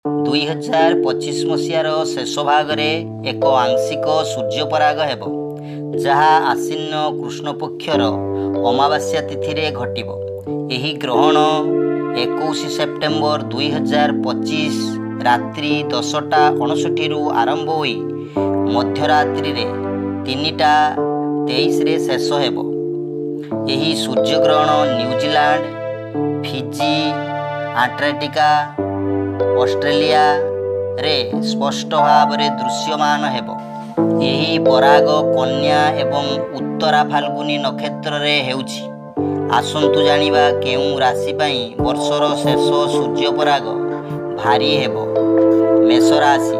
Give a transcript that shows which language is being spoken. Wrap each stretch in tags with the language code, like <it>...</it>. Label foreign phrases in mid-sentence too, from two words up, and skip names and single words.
<or>2025 ମସିହାର ଶେଷ ଭାଗ ଏକ ଆଂଶିକ ସୂର୍ଯ୍ୟପରାଗ ହେବ ଯାହା ଆସିନ କୃଷ୍ଣ ପକ୍ଷର ଅମାବାସ୍ୟା ତିଥି ରେ ଘଟିବ। ଏହି ଗ୍ରହଣ 21 ସେପ୍ଟେମ୍ବର 2025 ରାତ୍ରି 10:59 ରୁ ଆରମ୍ଭ ହୋଇ ମଧ୍ୟରାତ୍ରି ରେ 3:23 ରେ ଶେଷ ହେବ। ଏହି ସୂର୍ଯ୍ୟଗ୍ରହଣ ନ୍ୟୁଜିଲାଣ୍ଡ, ଫିଜି, ଆଣ୍ଟାର୍କଟିକା, ଅଷ୍ଟ୍ରେଲିଆ ରେ ସ୍ପଷ୍ଟ ଭାବ ରେ ଦୃଶ୍ୟମାନ ହେବ। ଏହି ପରାଗ କନ୍ୟା ଏବଂ ଉତ୍ତରା ଫାଲ୍ଗୁନୀ ନକ୍ଷତ୍ର ରେ ହେଉଛି। ଆସନ୍ତୁ ଜାଣିବା କେଉଁ ରାଶି ପାଇଁ ବର୍ଷର ଶେଷ ସୂର୍ଯ୍ୟ ପରାଗ ଭାରୀ ହେବ। ମେଷ ରାଶି।</or>